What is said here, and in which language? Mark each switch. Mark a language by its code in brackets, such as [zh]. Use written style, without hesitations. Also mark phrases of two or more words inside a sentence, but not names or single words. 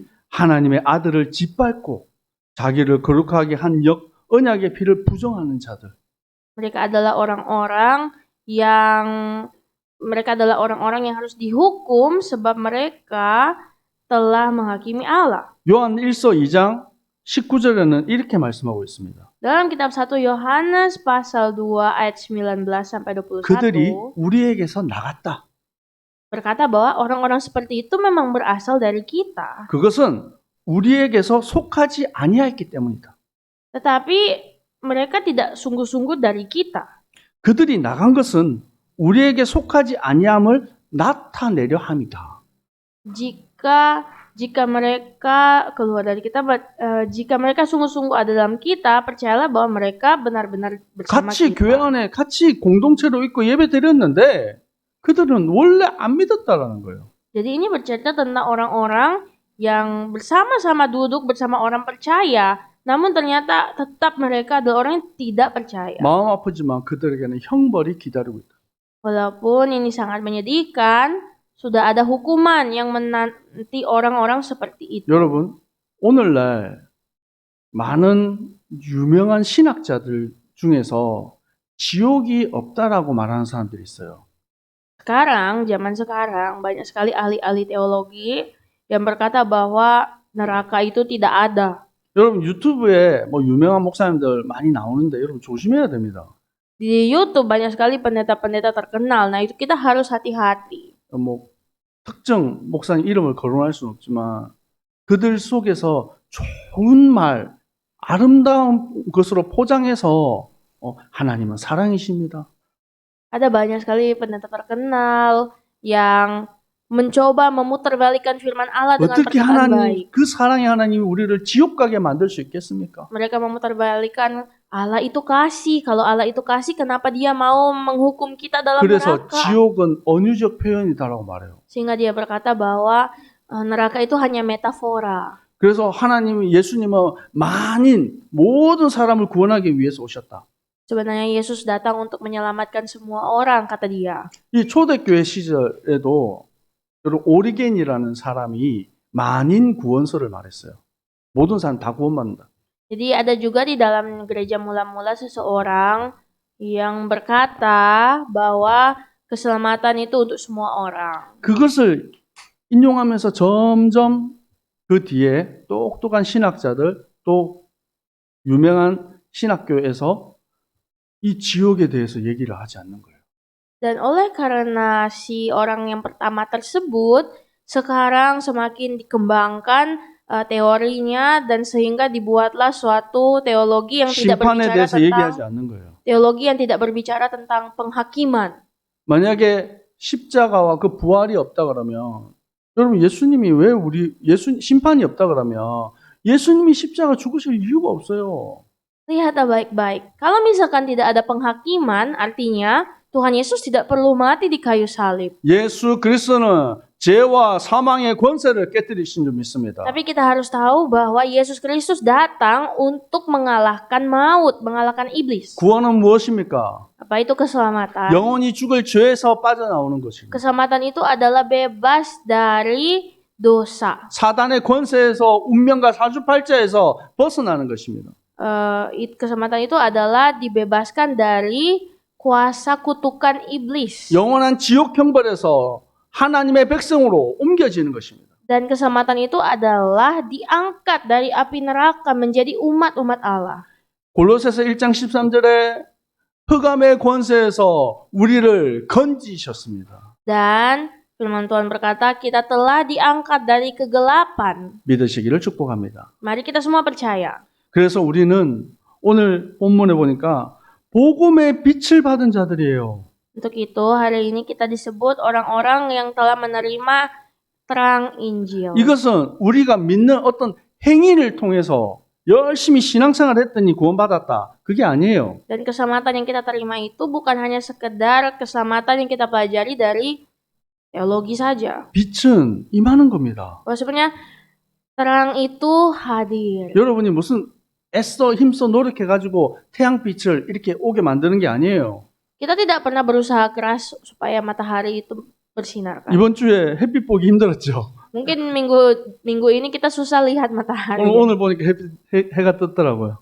[ko] 하나님의 아들을 짓밟고 자기를 거룩하게 한 언약의 피를 부정하는 자들. [id] Mereka adalah orang-orang yang harus dihukum sebab mereka telah menghakimi Allah. [ko] 요한 1서 2장 19절에는 이렇게 말씀하고 있습니다. [id] Dalam kitab 1 Yohanes pasal 2 ayat 19 sampai 21 [ko] 그들이 우리에게서 나갔다. [id] berkata bahwa orang-orang seperti itu memang berasal dari kita. [ko] 그것은 우리에게서 속하지 아니하였기 때문이다. [id] Tetapi mereka tidak sungguh-sungguh dari kita. [ko] 그들이 나간 것은 우리에게 속하지 아니함을 나타내려 함이다. [id] Jika mereka keluar dari kita, jika mereka sungguh-sungguh ada dalam kita, percayalah bahwa mereka benar-benar bersama [ko] 같이 교회 [id] kita. [ko] 안에 같이 공동체로 있고 예배 드렸는데 그들은 원래 안 믿었다라는 거예요. [id] Jadi ini bercerita tentang orang-orang yang bersama-sama duduk bersama orang percaya, namun ternyata tetap mereka adalah orang yang tidak percaya. [ko] 마음 아프지만 그들에게는 형벌이 기다리고 있다. [id] Walaupun ini sangat menyedihkan, sudah ada hukuman yang menanti orang-orang seperti itu. [ko] 여러분, 오늘날 많은 유명한 신학자들 중에서 지옥이 없다라고 말하는 사람들이 있어요. [id] Zaman sekarang banyak sekali ahli-ahli teologi yang berkata bahwa neraka itu tidak ada. [ko] 여러분 유튜브에 뭐 유명한 목사님들 많이 나오는데 여러분 조심해야 됩니다. [id] Di YouTube banyak sekali pendeta-pendeta terkenal. Nah, itu kita harus hati-hati. [ko] 뭐 특정 목사님 이름을 거론할 수는 없지만 그들 속에서 좋은 말, 아름다운 것으로 포장해서 하나님은 사랑이십니다. [id] Ada banyak sekali pendeta terkenal yang mencoba memutarbalikkan firman Allah dengan [ko] 어떻게 [id] perkataan [ko] 하나님, [id] baik. [ko] 그 사랑의 하나님이 우리를 지옥 가게 만들 수 있겠습니까? [id] Mereka memutarbalikkan Allah itu kasih. Kalau Allah itu kasih, kenapa dia mau menghukum kita dalam [ko] 그래서 [id] neraka? [ko] 지옥은 언유적 표현이다라고 말해요. [id] Sehingga dia berkata bahwa neraka itu hanya metafora. [ko] 그래서 예수님은 모든 사람을 구원하기 위해서 오셨다. [id] Sebenarnya Yesus datang untuk menyelamatkan semua orang, kata dia. [ko] 이 초대교회 시절에도 여러분 오리겐이라는 사람이 만인 구원서를 말했어요. 모든 사람 다 구원받는다. [id] Jadi ada juga di dalam gereja mula-mula seseorang yang berkata bahwa keselamatan itu untuk semua orang. [ko] 그것을 인용하면서 점점 그 뒤에 똑똑한 신학자들 또 유명한 신학교에서 이 지옥에 대해서 얘기를 하지 않는 거예요. [id] Dan oleh karena si orang yang pertama tersebut, sekarang semakin dikembangkan teorinya dan sehingga dibuatlah suatu teologi yang tidak [ko] 심판에 [id] berbicara [ko] 대해서 얘기하지 [id] tentang [ko] 않는 거예요. [id] teologi yang tidak berbicara tentang penghakiman. [ko] 만약에 십자가와 그 부활이 없다 그러면 여러분 예수님이 왜 심판이 없다 그러면 예수님이 십자가 죽으실 이유가 없어요. [id] Lihatlah baik-baik. Kalau misalkan tidak ada penghakiman, artinya Tuhan Yesus tidak perlu mati di kayu salib. [ko] 예수 그리스도는 죄와 사망의 권세를 깨뜨리신 줄 믿습니다. [id] Tapi kita harus tahu bahwa Yesus Kristus datang untuk mengalahkan maut, mengalahkan iblis. [ko] 구원은 무엇입니까? [id] Apa itu keselamatan? [ko] 영원히 죽을 죄에서 빠져나오는 것입니다. [id] Keselamatan itu adalah bebas dari dosa. [ko] 사단의 권세에서 운명과 사주팔자에서 벗어나는 것입니다. [id] Keselamatan itu adalah dibebaskan dari kuasa kutukan iblis. [ko] 영원한 지옥 형벌에서 하나님의 백성으로 옮겨지는 것입니다. [id] Dan keselamatan itu adalah diangkat dari api neraka menjadi umat-umat Allah. [ko] 골로새서 1장 13절에 흑암의 권세에서 우리를 건지셨습니다. [id] Dan firman Tuhan berkata, kita telah diangkat dari kegelapan. [ko] 믿으시기를 축복합니다. [id] Mari kita semua percaya. [ko] 그래서 우리는 오늘 본문에 보니까 복음의 빛을 받은 자들이에요. [id] Untuk itu, hari ini kita disebut orang-orang yang telah menerima terang Injil. [ko] 이것은 우리가 믿는 어떤 행위를 통해서 열심히 신앙생활 했더니 구원받았다. 그게 아니에요. [id] Dan keselamatan yang kita terima itu bukan hanya sekedar keselamatan yang kita pelajari dari teologi saja. [ko] 빛은 임하는 겁니다. [id] Bahwa sebenarnya terang itu hadir. [ko] 여러분이 무슨 힘써 노력해가지고 태양빛을 이렇게 오게 만드는 게 아니에요. [id] Kita tidak pernah berusaha keras supaya matahari itu bersinar, kan? [ko] 이번 주에 햇빛 보기 힘들었죠. [id] Mungkin minggu ini kita susah lihat matahari. [ko] 오늘 보니까 해가 떴더라고요.